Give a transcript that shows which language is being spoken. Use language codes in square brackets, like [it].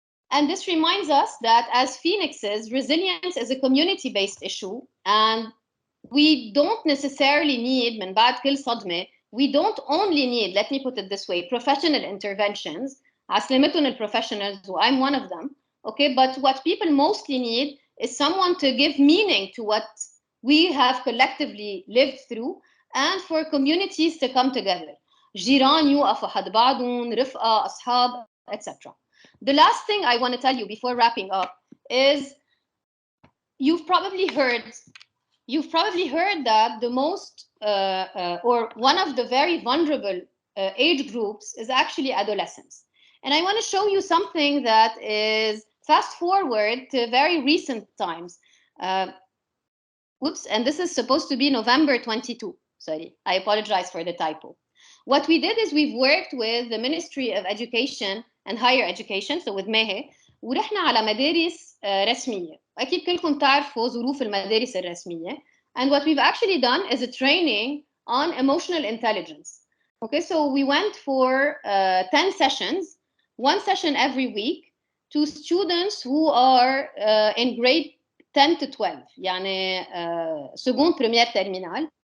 [en] And this reminds us that as phoenixes, resilience is a community-based issue, and we don't necessarily need, [ar] من بعد كل صدمة, [en] we don't only need, let me put it this way, professional interventions. عسلامتهم الprofessionals, I'm one of them. Okay, but what people mostly need is someone to give meaning to what we have collectively lived through, and for communities to come together. [ar] جيران يوقفوا حد بعضهم، رفقة، أصحاب, etc. [en] The last thing I want to tell you before wrapping up is you've probably heard that the most or one of the very vulnerable age groups is actually adolescents. And I want to show you something that is fast forward to very recent times. And this is supposed to be November 22. Sorry, I apologize for the typo. What we did is we've worked with the Ministry of Education and Higher Education, so with MEHE, [ar] ورحنا على مدارس رسمية. أكيد كلكم تعرفوا ظروف المدارس الرسمية. [en] And what we've actually done is a training on emotional intelligence. Okay, so we went for 10 sessions, one session every week, to students who are in grade 10 to 12, يعني [fr] seconde, première, terminale.